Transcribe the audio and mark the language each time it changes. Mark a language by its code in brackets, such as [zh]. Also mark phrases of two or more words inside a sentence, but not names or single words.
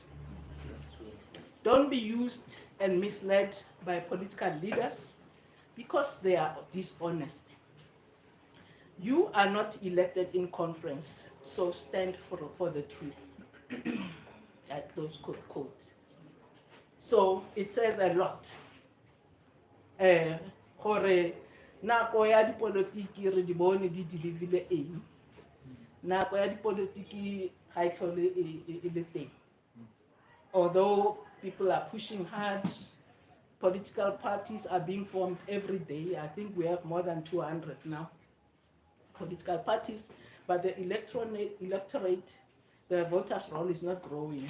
[en] Don't be used and misled by political leaders because they are dishonest. You are not elected in conference, so stand for the truth." At close quote. So it says a lot. [tn] Gore nako ya dipolitiki re di bone di dilivile eng. Nako ya dipolitiki ga e tlhole e le teng. [en] Although people are pushing hard, political parties are being formed every day. I think we have more than 200 now. Political parties, but the electorate, the voters' roll is not growing.